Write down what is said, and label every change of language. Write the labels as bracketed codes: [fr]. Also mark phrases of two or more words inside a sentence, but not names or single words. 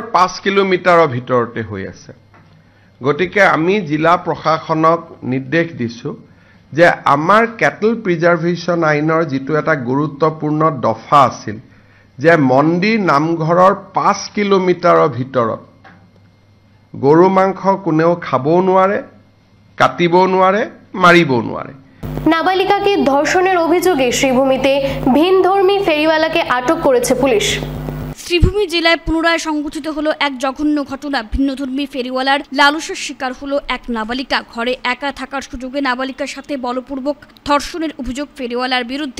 [as] 5 কিলোমিটাৰৰ ভিতৰতে হৈ আছে, গতিকে আমি জিলা প্ৰশাসনক নিৰ্দেশ দিছোঁ যে আমাৰ কেটল প্ৰিজাৰ্ভেশ্যন আইনৰ যিটো এটা গুৰুত্বপূৰ্ণ দফা আছিল যে মন্দিৰ নামঘৰৰ 5 কিলোমিটাৰৰ ভিতৰত গৰু মাংস কোনেও খাবও নোৱাৰে, কাটিবও নোৱাৰে, মাৰিবও নোৱাৰে। [bn] নাবালিকাকে ধর্ষণের অভিযোগে শ্রীভূমিতে ভিনধর্মী ফেরিওয়ালাকে আটক করেছে পুলিশ। শ্রীভূমি জেলায় পুনরায় সংঘটিত হলো এক জঘন্য ঘটনা। ভিন্নধর্মী ফেরিওয়ালার লালসার শিকার হলো এক নাবালিকা। ঘরে একা থাকার সুযোগে নাবালিকার সাথে বলপূর্বক ধর্ষণের অভিযোগ ফেরিওয়ালার বিরুদ্ধে।